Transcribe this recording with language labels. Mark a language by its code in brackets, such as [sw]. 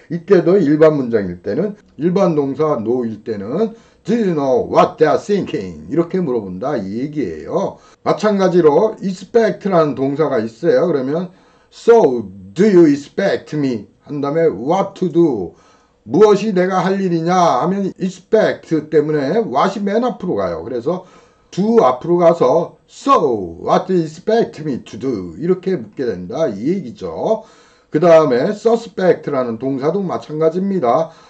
[ko] 이때도 일반 문장일 때는 일반 동사 know일 때는 [en] do you know what they are thinking [ko] 이렇게 물어본다 이 얘기예요. 마찬가지로 expect라는 동사가 있어요. 그러면 so do you expect me 한 다음에 what to do 무엇이 내가 할 일이냐 하면 expect 때문에 what이 맨 앞으로 가요. [en] 그래서 do 앞으로 가서 so what do you expect me to do 이렇게 묻게 된다 이 얘기죠. [ko] 그 다음에 suspect라는 동사도 마찬가지입니다.